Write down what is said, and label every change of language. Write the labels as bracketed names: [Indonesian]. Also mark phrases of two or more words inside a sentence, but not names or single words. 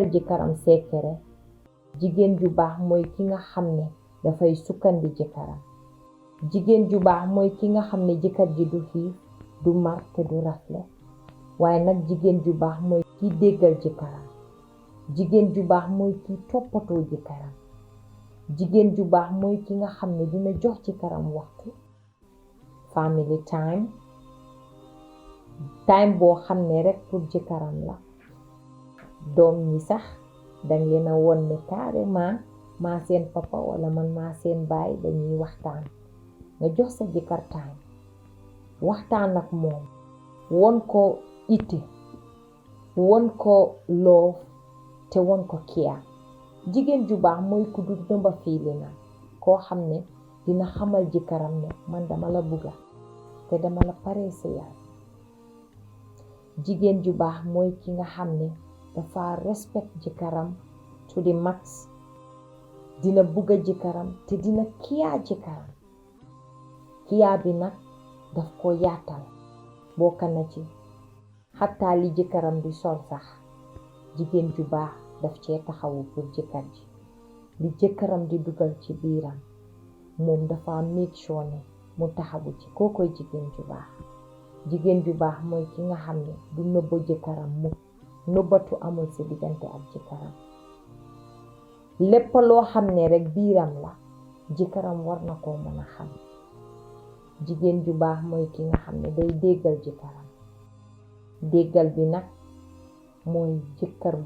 [Wolof] jëkkëram seekere jigéen ju baax mooy ki nga xam ne dafay sukkandi jëkkëram jigéen ju baax mooy ki nga xam ne jëkkër ji du xiif du mar te du rafle waaye nag jigéen ju baax mooy ki déggal jëkkëram jigéen ju baax mooy ki toppatoo jëkkëram jigéen ju baax mooy ki nga xam ne dina jox jëkkëram waxtu [English] family time [Wolof] boo xam ne rek pour jëkkëram la doom ñi sax dañ leen a won ne carrément maa seen papa wala man maa seen baay dañuy waxtaan nga jox sa jëkkër time waxtaan ak moom won ko itte won ko loof te won ko kiya jigéen ju baax mooy ku du nëmba fiili na koo xam ne dina xamal jëkkëram ne man dama la bugga te dama la paree sa yaay jigéen ju baax mooy ki nga xam ne dafa respect jëkkëram [English] to the max [Wolof] dina bugga jëkkëram te dina kiya jëkkëram kiya bi nag daf ko yaatal bokk na ci xataa li jëkkëram di sol sax jigéen ju baax daf cee taxawu pour jëkkër ji li jëkkëram di dugal ci biiram moom dafa [English] make sure [Wolof] ne mu taxawu ci kookoy jigéen ju baax jigéen ju baax mooy ki nga xam ne du nëbba jëkkëram mu nëbbatu amul ci diggante ak jëkkëram lépp loo xam ne rek biiram la jëkkëram war na koo mën a xam jigéen ju baax mooy ki nga xam ne day déggal jëkkëram déggal bi nag mooy jëkkër bu